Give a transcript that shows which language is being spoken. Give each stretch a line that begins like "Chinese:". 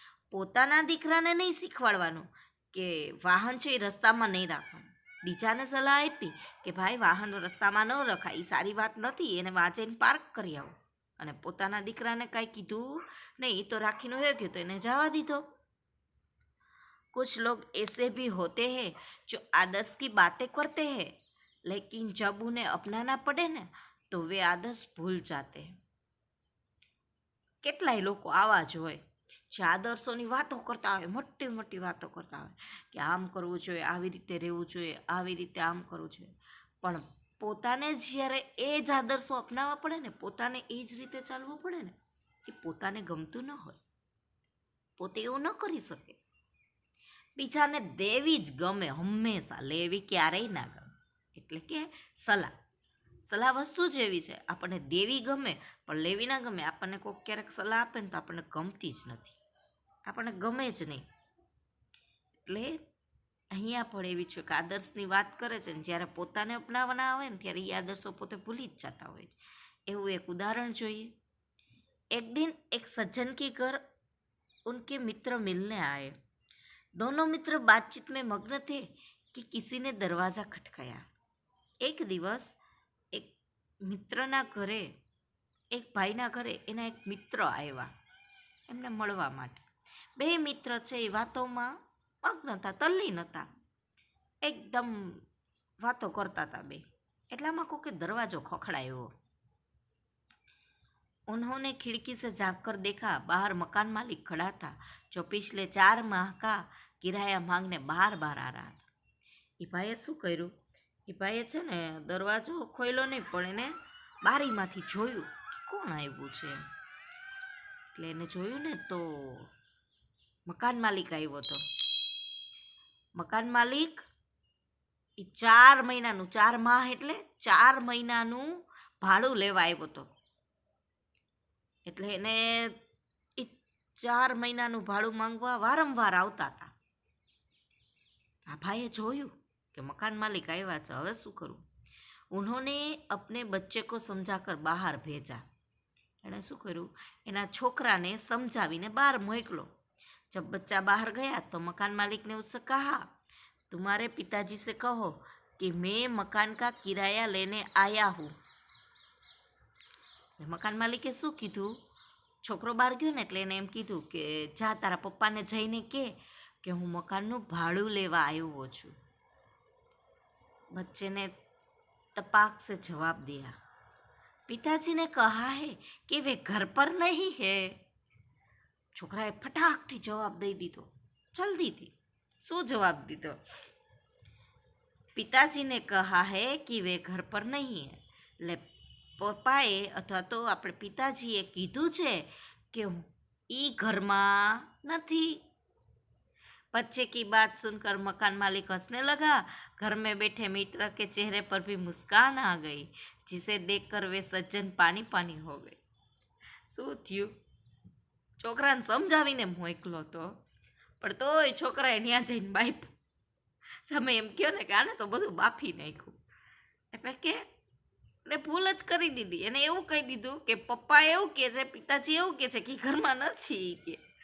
Gujarati: પોતાના દીકરાને નહીં શીખવાડવાનું કે વાહન છે એ રસ્તામાં નહીં રાખવાનું, બીજાને સલાહ આપી કે ભાઈ વાહન રસ્તામાં ન રખાય, એ સારી વાત નથી, એને વાંચીને પાર્ક કરી આવો, અને પોતાના દીકરાને કાંઈ કીધું નહીં, એ તો રાખીને હોય ગયો તો એને જવા દીધો।
Hindi: कुछ लोग ऐसे भी होते हैं जो आदर्श की बातें करते हैं, लेकिन जब उन्हें अपनाना पड़े ना तो वे आदर्श भूल जाते हैं।
Gujarati: કેટલાય લોકો આવા જ હોય જે આદર્શોની વાતો કરતા હોય, મોટી મોટી વાતો કરતા હોય કે આમ કરવું જોઈએ, આવી રીતે રહેવું જોઈએ, આવી રીતે આમ કરવું જોઈએ, પણ પોતાને જ્યારે એ જ આદર્શો અપનાવવા પડે ને, પોતાને એ જ રીતે ચાલવું પડે ને, એ પોતાને ગમતું ન હોય, પોતે એવું ન કરી શકે। બીજાને દેવી જ ગમે હંમેશા, લેવી ક્યારેય ના ગમે। એટલે કે સલાહ વસ્તુ જ એવી છે, આપણને દેવી ગમે પણ લેવી ના ગમે। આપણને કોઈક ક્યારેક સલાહ આપે ને તો આપણને ગમતી જ નથી, આપણને ગમે જ નહીં। એટલે અહીંયા પણ એવી છે કે આદર્શની વાત કરે છે ને જ્યારે પોતાને અપનાવવાના આવે ને ત્યારે એ આદર્શો પોતે ભૂલી જ જતા હોય છે। એવું એક ઉદાહરણ જોઈએ।
Hindi: એક दिन एक सज्जन के घर उनके मित्र मिलने आए। दोनों मित्र बातचीत में मग्न थे कि किसी ने दरवाज़ा खटकाया।
Gujarati: एक दिवस एक મિત્રના ઘરે, એક ભાઈના ઘરે એના એક મિત્ર આવ્યા એમને મળવા માટે। બે મિત્ર છે એ વાતોમાં મગ્ન હતા, તલ્લીન હતા, એકદમ વાતો કરતા હતા બે। એટલામાં કોકે દરવાજો ખખડાયો।
Hindi: उन्होंने खिड़की से झांक कर देखा, बाहर मकान मालिक खड़ा था जो पिछले 4 माह का किराया मांगने बार बार आ रहा था।
Gujarati: એ ભાઈએ શું કર્યું, એ ભાઈએ છે ને દરવાજો ખોલ્યો નહીં પણ એને બારીમાંથી જોયું કે કોણ આવ્યું છે। એટલે એને જોયું ને તો મકાન માલિક આવ્યો હતો। મકાન માલિક એ 4 મહિનાનું, 4 માહ એટલે 4 મહિનાનું ભાડું લેવા આવ્યો હતો। એટલે એને એ 4 મહિનાનું ભાડું માંગવા વારંવાર આવતા હતા। આ ભાઈએ જોયું કે મકાન માલિક આવ્યા છે, હવે શું કરું?
Hindi: ઉन्होंने अपने बच्चे को समझाकर बाहर भेजा।
Gujarati: એણે શું કર્યું, એના છોકરાને સમજાવીને બહાર મોકલો।
Hindi: जब बच्चा बाहर गया तो मकान मालिक ने उससे कहा, तुम्हारे पिताजी से कहो कि मैं मकान का किराया लेने आया हूँ।
Gujarati: મકાન માલિકે શું કીધું, છોકરો બહાર ગયો ને એટલે એને એમ કીધું કે જા તારા પપ્પાને જઈને કે હું મકાનનું ભાડું લેવા આવ્યો છું।
Hindi: बच्चे ने तपाक से जवाब दिया, पिताजी ने कहा है कि वे घर पर नहीं है।
Gujarati: છોકરાએ ફટાકથી જવાબ દઈ દીધો, જલ્દીથી। શું જવાબ દીધો?
Hindi: પિતાજી ને કહા હૈ કે વે ઘર પર નહીં હૈ।
Gujarati: એટલે પપ્પાએ અથવા તો આપણે પિતાજીએ કીધું છે કે એ ઘરમાં નથી।
Hindi: बच्चे की बात सुनकर मकान मालिक हंसने लगा। घर में बैठे मित्र के चेहरे पर भी मुस्कान आ गई, जिसे देखकर वे सज्जन पानी पानी हो गए।
Gujarati: શું થયું, છોકરાને સમજાવીને મોકલો તો પણ તોય છોકરાએ ત્યાં જઈને બાપ્યું। તમે એમ કહો ને કે આને તો બધું બાફી નાખ્યું। એટલે કે એટલે ભૂલ જ કરી દીધી. એને એવું કહી દીધું કે પપ્પા એવું કહે છે, પિતાજી એવું કહે છે કે ઘરમાં નથી કે.